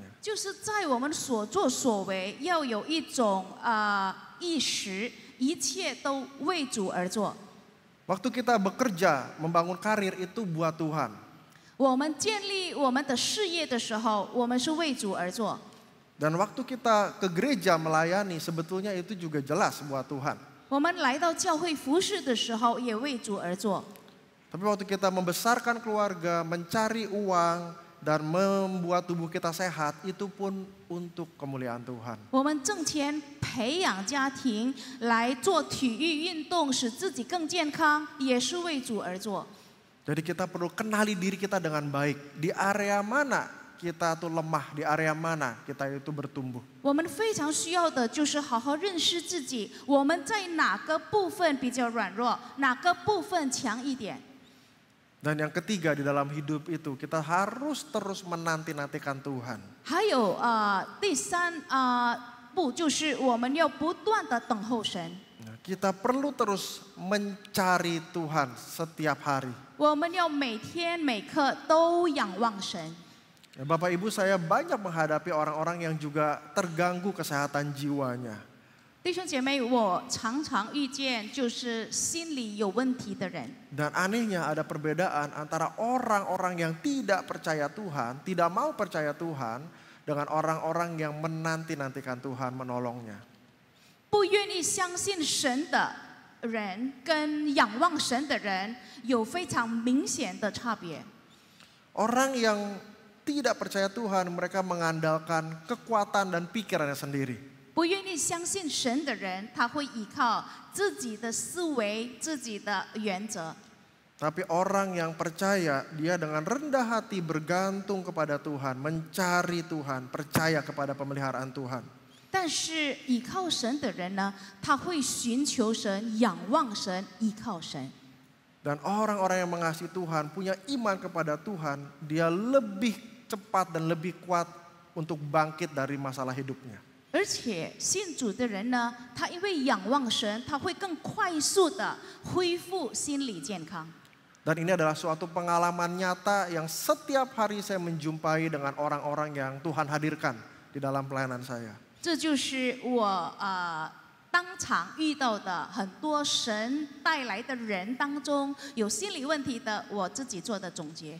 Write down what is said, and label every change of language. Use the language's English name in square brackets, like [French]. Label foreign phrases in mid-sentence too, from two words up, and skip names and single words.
[Chinese] 就是在我们所作所为，要有一种意识，一切都为主而做。 [Indonesian] Waktu kita bekerja, membangun karir itu buat Tuhan. [Chinese] 我们建立我们的事业的时候，我们是为主而做。 [Indonesian] Dan waktu kita ke gereja melayani, sebetulnya itu juga jelas buat Tuhan. [Chinese] 我们来到教会服侍的时候，也为主而做。 [Indonesian] Tapi waktu kita membesarkan keluarga, mencari uang, dan membuat tubuh kita sehat, itu pun untuk kemuliaan Tuhan. [Chinese] 我们挣钱培养家庭，来做体育运动，使自己更健康，也是为主而做。 [Indonesian] Jadi kita perlu kenali diri kita dengan baik. Di area mana kita tuh lemah, di area mana kita itu bertumbuh. [Chinese] 我们非常需要的就是好好认识自己，我们在哪个部分比较软弱，哪个部分强一点。 [Indonesian] Dan yang ketiga di dalam hidup itu kita harus terus menanti-nantikan Tuhan. [Chinese] 还有第三步就是我们要不断的等候神。 [Indonesian] Kita perlu terus mencari Tuhan setiap hari. [Chinese] 我们要每天每刻都仰望神。 [Indonesian] Bapak Ibu, saya banyak menghadapi orang-orang yang juga terganggu kesehatan jiwanya. [Chinese] 弟兄姐妹，我常常遇见就是心里有问题的人。 [Indonesian] Dan anehnya ada perbedaan antara orang-orang yang tidak percaya Tuhan, tidak mau percaya Tuhan, dengan orang-orang yang menanti-nantikan Tuhan menolongnya. [Chinese] 不愿意相信神的人跟仰望神的人有非常明显的差别。 [Indonesian] Orang yang tidak percaya Tuhan, mereka mengandalkan kekuatan dan pikirannya sendiri. [Chinese] 不愿意相信神的人，他会依靠自己的思维、自己的原则。 [Indonesian] Tapi orang yang percaya, dia dengan rendah hati bergantung kepada Tuhan, mencari Tuhan, percaya kepada pemeliharaan Tuhan. [Chinese] 但是依靠神的人呢，他会寻求神、仰望神、依靠神。 [Indonesian] Dan orang-orang yang mengasihi Tuhan, punya iman kepada Tuhan, dia lebih cepat dan lebih kuat untuk bangkit dari masalah hidupnya. [Chinese] 而且信主的人呢，他因为仰望神，他会更快速的恢复心理健康。 [Indonesian] Dan ini adalah suatu pengalaman nyata yang setiap hari saya menjumpai dengan orang-orang yang Tuhan hadirkan di dalam pelayanan saya. [Chinese] 这就是我当场遇到的很多神带来的人当中有心理问题的，我自己做的总结。